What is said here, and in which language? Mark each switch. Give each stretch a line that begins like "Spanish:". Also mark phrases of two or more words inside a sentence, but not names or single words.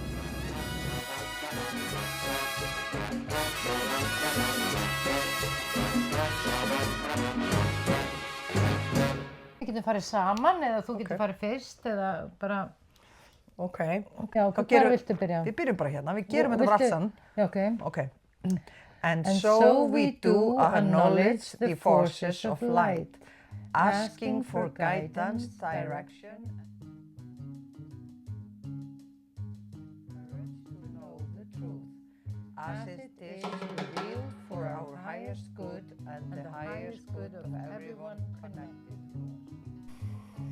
Icelandic: Við getum farið saman eða þú getur farið fyrst eða bara... Ok. Já, hvar viltu byrja? Við byrjum bara hérna, við gerum þetta bara allt saman. Já, ok. Ok.
English: And so we do acknowledge the forces of light, asking for guidance, direction, to know the truth, as it is revealed for our highest good and the highest good of everyone connected to us.